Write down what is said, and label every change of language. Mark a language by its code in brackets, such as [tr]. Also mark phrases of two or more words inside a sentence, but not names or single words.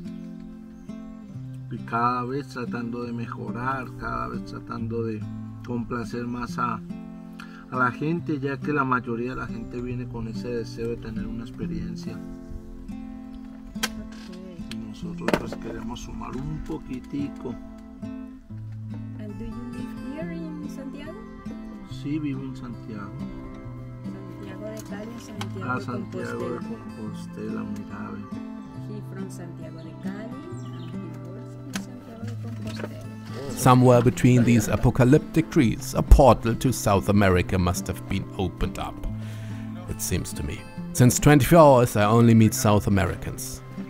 [es] Y cada vez tratando de mejorar, cada vez tratando de complacer más a la gente, ya que la mayoría de la gente viene con ese deseo de tener una experiencia. [en] Okay. [es] Y nosotros pues queremos sumar un poquitico. [en] And do you live here in Santiago? [es] Sí, vivo en Santiago. Santiago de Cali, Santiago A de Santiago de Compostela. Compostela, mira, ve. [en] He from Santiago de Cali and he works in Santiago de Compostela. Somewhere between these apocalyptic trees, a portal to South America must have been opened up, it seems to me. Since 24 hours I only meet South Americans.